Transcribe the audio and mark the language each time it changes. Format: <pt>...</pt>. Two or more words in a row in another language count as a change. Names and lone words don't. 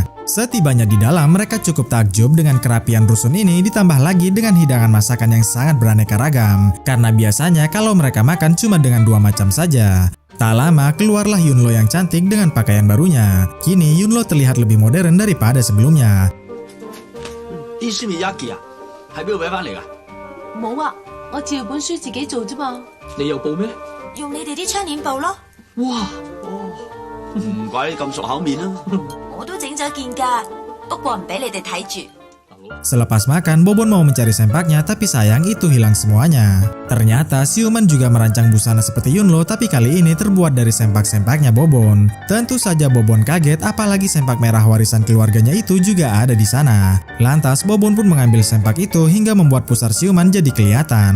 <id>Setibanya di dalam, mereka cukup takjub dengan kerapian rusun ini, ditambah lagi dengan hidangan masakan yang sangat beraneka ragam. Karena biasanya kalau mereka makan cuma dengan 2 macam saja. Tak lama, keluarlah Yunlo yang cantik dengan pakaian barunya. Kini Yunlo terlihat lebih modern daripada sebelumnya.</id> <yue>啲書面 Yaki 啊，喺邊度俾翻嚟㗎？冇啊，我照本書自己做啫嘛。你有報咩？用你哋啲窗簾布咯。哇，哦，唔怪你咁熟口面啦。我都整咗件㗎，不過唔俾你哋睇住。</yue> <id>Selepas makan, Bobon mau mencari sempaknya, tapi sayang itu hilang semuanya. Ternyata Siuman juga merancang busana seperti Yunlo, tapi kali ini terbuat dari sempak-sempaknya Bobon. Tentu saja Bobon kaget, apalagi sempak merah warisan keluarganya itu juga ada di sana. Lantas Bobon pun mengambil sempak itu hingga membuat pusar Siuman jadi kelihatan.</id>